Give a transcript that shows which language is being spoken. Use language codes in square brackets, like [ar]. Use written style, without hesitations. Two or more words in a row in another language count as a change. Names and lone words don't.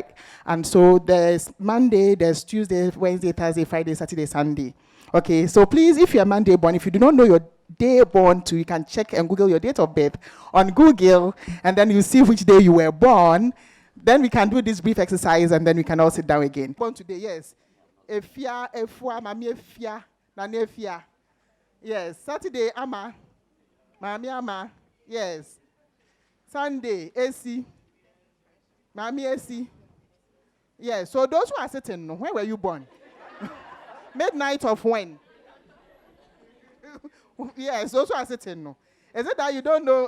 [en] And so there's Monday, there's Tuesday, Wednesday, Thursday, Friday, Saturday, Sunday. Okay, so please, if you're Monday born, if you do not know your day born too, you can check and Google your date of birth on Google, and then you see which day you were born. Then we can do this brief exercise, and then we can all sit down again. Born today, yes. Efia, efua, mami efia, nane efia. Yes. Saturday, ama. Mami ama. Yes. Sunday, AC. Mami AC. Yes. So those who are sitting, when were you born? Midnight of when? Yes, those who are sitting, no. Is it that you don't know?